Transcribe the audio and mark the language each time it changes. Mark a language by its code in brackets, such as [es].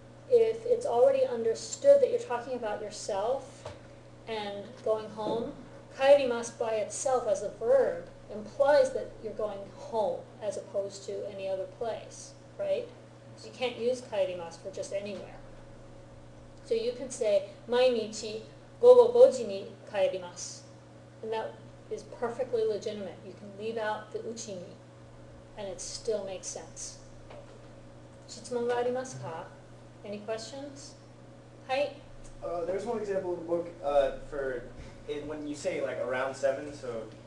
[en] If it's already understood that you're talking about yourself and going home, kaerimasu by itself as a verb implies that you're going home as opposed to any other place, right? You can't use kaerimasu for just anywhere. So you could say, [ja] 毎日午後5時に帰ります. [en] And that is perfectly legitimate. You can leave out the uchi ni, and it still makes sense. [ja] 質問がありますか? [en] Any questions? [ja] はい. [en] There's one example in the book for when you say like around 7, so